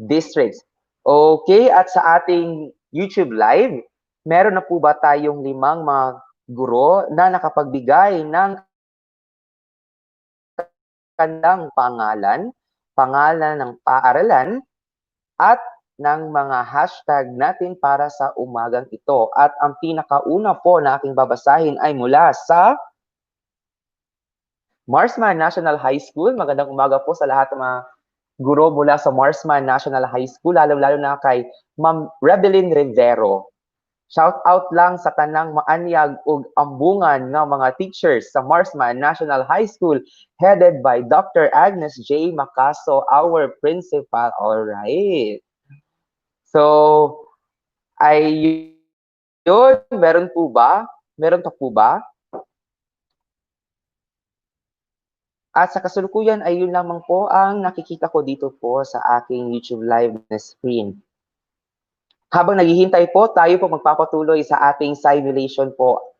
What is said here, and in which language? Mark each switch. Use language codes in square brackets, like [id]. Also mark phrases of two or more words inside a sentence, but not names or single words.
[tl] Okay, at sa ating YouTube live, meron na po ba tayong 5 mga guro na nakapagbigay ng kanilang pangalan, pangalan ng paaralan, at ng mga hashtag natin para sa umagang ito. At ang pinakauna po na aking babasahin ay mula sa Marsman National High School. Magandang umaga po sa lahat ng mga guro mula sa Marsman National High School, lalo-lalo na kay Ma'am Rebelin Rivero. [ceb] Shout out lang sa tanang maanyag ug ambungan nga mga teachers sa Marsman National High School [en] headed by [ceb] Dr. Agnes J. [en] Macaso, our principal. All right. So, [tl] ay yun, meron po ba? Meron pa po ba? At sa kasalukuyan ay yun lamang po ang nakikita ko dito po sa aking YouTube live na screen. Habang naghihintay po, tayo po magpapatuloy sa ating simulation po.